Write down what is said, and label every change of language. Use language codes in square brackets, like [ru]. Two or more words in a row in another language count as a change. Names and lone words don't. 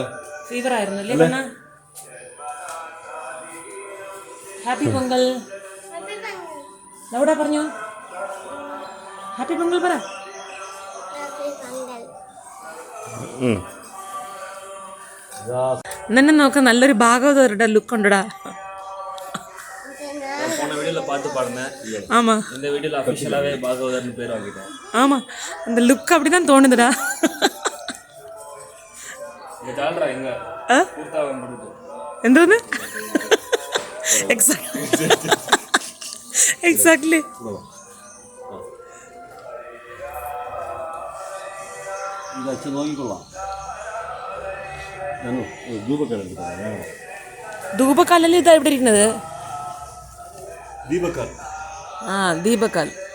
[ml] ഫീവർ ആയിരുന്നു അല്ലേ കണ്ണാ? ഹാപ്പി പൊങ്കൽ. എവിടെ പറഞ്ഞു? ഹാപ്പി പൊങ്കൽ പറ. നിന്നെ നോക്ക നല്ലൊരു ഭാഗവതരുടെ ലുക്ക് ഉണ്ടടാ. [ta] ஆமா, இந்த வீடியோல ஆபீஷியலாவே பாகவதர்னு பேர் வாங்கிட்டேன். ஆமா, அந்த லுக் அப்படிதான் தோணுதுடா. இந்த ஜால்ரா எங்க கூர்த்தாவ முடிது என்னது? எக்ஸாக்ட்லி. [ml] ഇത് അച്ഛൻ നോക്കിക്കൊള്ളാം. ഞാൻ ധൂപക്കാൽ എടുത്തിട്ടാണ്. ധൂപക്കാലല്ലേ ഇതാ ഇവിടെ ഇരിക്കുന്നത്? ദീപക്കാൽ. ദീപക്കാൽ.